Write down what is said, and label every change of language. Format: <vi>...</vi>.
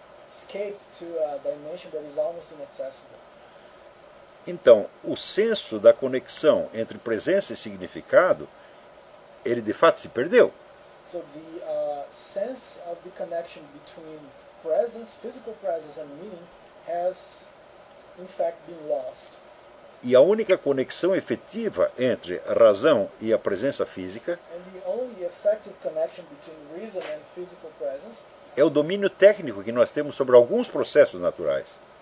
<en>Escaped to a dimension that is almost inaccessible.</en> <pt>Então, o senso da conexão entre presença e significado, ele de fato se perdeu.</pt> <en>So the sense of the connection between presence, physical presence and meaning has in fact, been lost.</en> <pt>E a única conexão efetiva entre a razão e a presença física</pt> <en>and the only effective connection between reason and physical presence</en> <pt>é o domínio técnico que nós temos sobre alguns processos naturais.</pt>